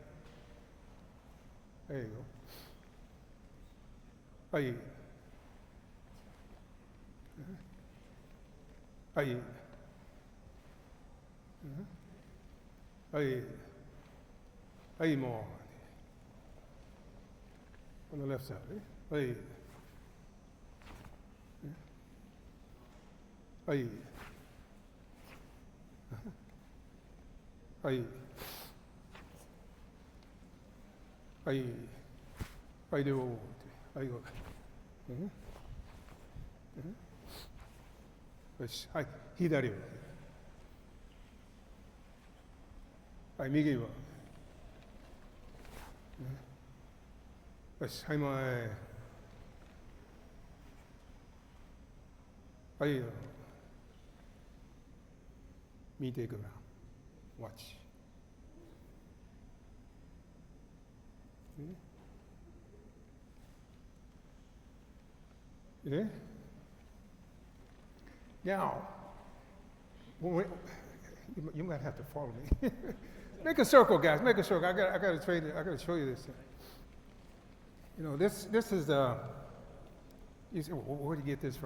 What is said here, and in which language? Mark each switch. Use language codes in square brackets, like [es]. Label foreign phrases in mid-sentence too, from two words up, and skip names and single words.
[en] There you go. Aye. Aye. Aye. Aye more. On the left side, ready? Aye. Aye. Aye. Aye. Aye do. Aye go. Yes. Aye. [ja] Hidari. はい、右は。よし、はい、前。はい、見てくだ。watch。 [en] ね Now, you might have to follow me. Make a circle, guys. Make a circle. I got to train it. I got to show you this. You know, this is you say, well, where did you get this from?